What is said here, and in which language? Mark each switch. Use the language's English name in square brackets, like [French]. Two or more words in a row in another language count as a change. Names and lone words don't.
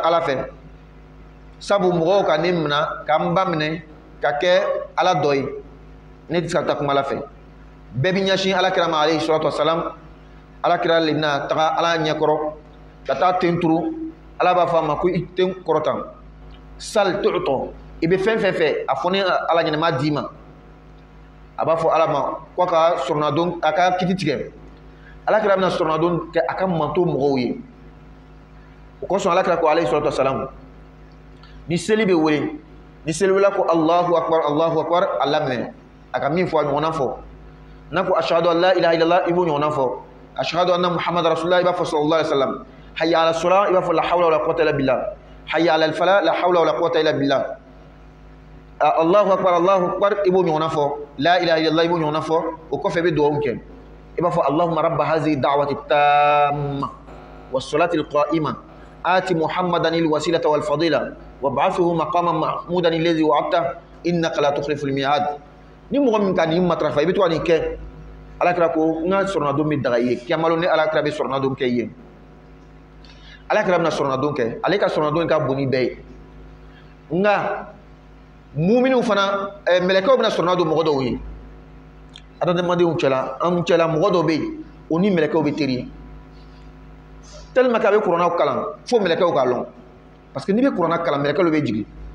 [Bambara] ala fɛ sabu mɔgɔw ka ne minɛ ka n ba minɛ ka kɛ ala dɔ ye ne tɛ se ka taa kuma ala fɛ bɛɛ bɛ ɲɛsin alakira ma [Arabic] عليه الصلاة والسلام [Bambara] alakira le bɛna taga ala ɲɛkɔrɔ ka taa ten turu ala b'a fɔ a ma ko i ten kɔrɔtan sal tu'ta i bɛ fɛn fɛn fɛ a fɔ ne ala ɲɛnɛma d'i ma a b'a fɔ ala ma ko a ka sorɔnadon a ka kiti tigɛ alakira bɛna sorɔnadon kɛ a ka manto mɔgɔw ye o kosɔn alakira ko [Arabic] عليه الصلاة والسلام [Bambara] ni seli bɛ wele ni seli wele ko [Arabic] الله أكبر [Bambara] a laminɛ a ka min fɔ a ɲɔgɔnna fɔ n'a ko [Arabic] أشهد أن لا إله إلا الله [Bambara] i b'o ɲɔgɔnna fɔ [Arabic] أشهد أن محمدا رسول الله [Bambara] i b'a fɔ [Arabic] صلى الله عليه وسلم حي على الصلاة [Bambara] i b'a fɔ [Arabic] لا حول ولا قوة إلا بالله حي على الفلاح لا حول ولا قوة إلا بالله الله أكبر [Bambara] i b'o ɲɔgɔnna fɔ [Arabic] لا إله إلا الله [Bambara] i b'o ɲɔgɔnna fɔ o kɔfɛ i bɛ dugawu kɛ i b'a fɔ [Arabic] اللهم رب هذه الدعوة التامة والصلاة القائمة آتِ محمدا الوسيلة والفضيلة وابعثه مقاما محمودا الذي وعدته إنك لا تخلف الميعاد [Bambara] ni mɔgɔ min ka nin matarafa i bɛ to ka nin kɛ alakira ko n ka sorɔnadon bɛ daga i ye kiyama don ne alakira bɛ sorɔnadon kɛ i ye alakira bɛna sorɔnadon kɛ ale ka sorɔnadon ka bon ni bɛɛ ye nka muminiw fana mɛlɛkɛw bɛna sorɔnadon mɔgɔ dɔw ye adamadenw cɛla an cɛla mɔgɔ dɔw bɛ yen o ni mɛlɛkɛw bɛ teri [French] tellement que [Bambara] a bɛ kurannaw kalan fo mɛlɛkɛw k'a lɔn [French] parce que [Bambara] n'i bɛ kuranna kalan mɛlɛkɛw bɛ jigin